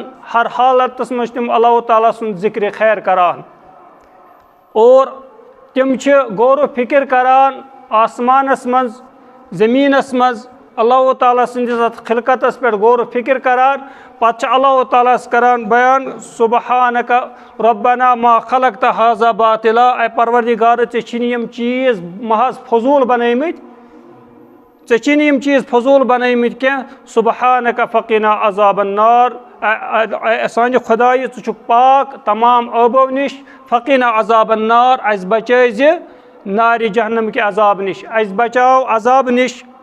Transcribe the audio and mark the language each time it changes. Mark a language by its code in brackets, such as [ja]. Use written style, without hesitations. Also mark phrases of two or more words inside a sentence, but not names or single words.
[ks] हर हालतस मज तिम अल्लाह ताला सुन जिक्र खैर करान और तिम गौर फिक्र करान आसमानस मज ज़मीनस मज अल्लाह ताला संदिस खिलकतस पे गौर फिक्र करान पत अल्लाह ताला करान बयान [ar] سبحانك ربنا ما خلقت هذا باطلا [ks] ए परवरदिगार यम चीज़ महज फजूल बनैमित यम चीज़ फजूल बनैमित क्या [ar] سبحانك فقنا عذاب النار [ks] सान खुदाई छु पाक तमाम अबो निश [ar] فقنا عذاب النار [ks] अस बचाइज नारि जहन्नम के अजाब निश अस बचाओ अजाब निश